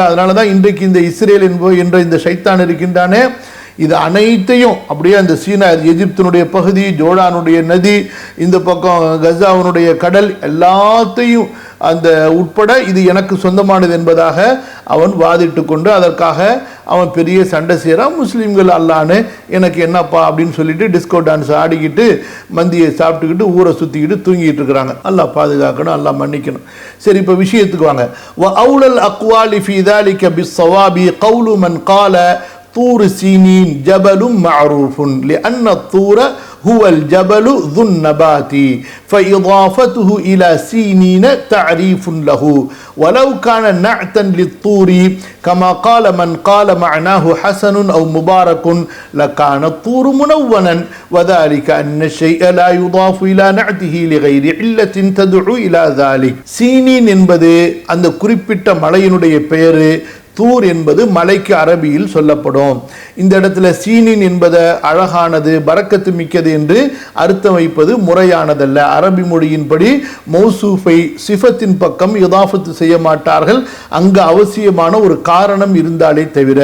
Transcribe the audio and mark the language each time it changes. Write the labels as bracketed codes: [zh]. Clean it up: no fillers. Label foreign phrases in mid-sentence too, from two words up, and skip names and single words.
[ta] அதனால தான் இன்றைக்கு இந்த இஸ்ரேல் என்ற இந்த ஷைத்தான் இருக்கின்றானே, இது அனைத்தையும் அப்படியே அந்த சீனா எகிப்தினுடைய பகுதி, ஜோர்டானுடைய நதி, இந்த பக்கம் கசாவுனுடைய கடல் எல்லாத்தையும் அந்த உட்பட இது எனக்கு சொந்தமானது என்பதாக அவன் வாதிட்டு கொண்டு அதற்காக அவன் பெரிய சண்டை செய்கிறான். முஸ்லீம்கள் அல்லான்னு எனக்கு என்னப்பா அப்படின்னு சொல்லிட்டு [en] disco dance [ta] ஆடிக்கிட்டு மந்தியை சாப்பிட்டுக்கிட்டு ஊரை சுற்றிக்கிட்டு தூங்கிட்டு இருக்கிறாங்க. அல்லாஹ் பாதுகாக்கணும், அல்லாஹ் மன்னிக்கணும். சரி, இப்போ விஷயத்துக்கு வாங்க. [ar] و أولى الأقوال في ذلك بالصواب قول من قال طور سينين جبل معروف لأن الطور هو الجبل ذو النبات فإضافته إلى سينين تعريف له ولو كان نعتا للطور كما قال من قال معناه حسن أو مبارك لكان الطور منونا وذلك أن الشيء لا يضاف إلى نعته لغير علة تدعو إلى ذلك. [ta] சீனின் என்பது அந்த குறிப்பிட்ட மலையினுடைய பெயர், தூர் என்பது மலைக்கு அரபியில் சொல்லப்படும். இந்த இடத்துல சீனின் என்பதை அழகானது பரக்கத்து மிக்கது என்று அர்த்தம் வைப்பது முறையானதல்ல. அரபி மொழியின்படி மௌசூஃபை சிஃபத்தின் பக்கம் இதாஃபத்து செய்ய மாட்டார்கள், அங்கு அவசியமான ஒரு காரணம் இருந்தாலே தவிர.